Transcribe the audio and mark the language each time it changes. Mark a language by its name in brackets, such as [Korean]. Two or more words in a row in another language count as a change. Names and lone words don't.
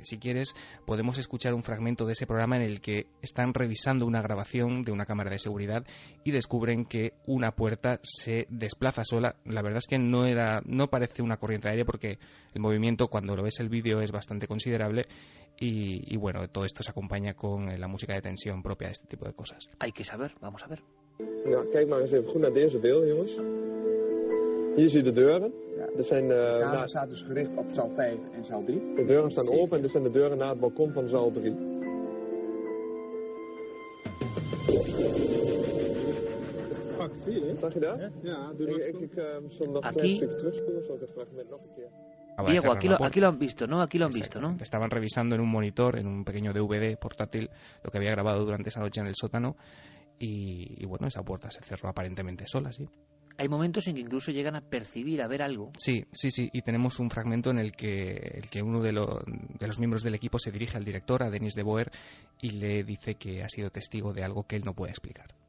[Spanish] Si quieres, podemos escuchar un fragmento de ese programa en el que están revisando una grabación de una cámara de seguridad y descubren que una puerta se desplaza sola. La verdad es que no parece una corriente de aire, porque el movimiento, cuando lo ves el vídeo, es bastante considerable y bueno, todo esto se acompaña con la música de tensión propia de este tipo de cosas. Hay que saber, vamos a ver. [Dutch] Nou, kijk maar eens even goed naar deze beelden, jongens. Hier zie je de deuren. Er zijn, De camera staat dus gericht op zaal 5 en zaal 3. De deuren staan open en dit zijn de deuren naar het balkon van zaal 3. Zie je? Zag je dat? Ja, ik zal nog een klein stukje terugspoelen, zal ik het fragment nog een keer. [Spanish] Diego, aquí lo han visto, ¿no? Aquí lo han visto, ¿no? Estaban revisando en un monitor, en un pequeño DVD portátil, lo que había grabado durante esa noche en el sótano y bueno, esa puerta se cerró aparentemente sola, sí. Hay momentos en que incluso llegan a percibir, a ver algo. Sí, y tenemos un fragmento en el que uno de los miembros del equipo se dirige al director, a Denis de Boer, y le dice que ha sido testigo de algo que él no puede explicar.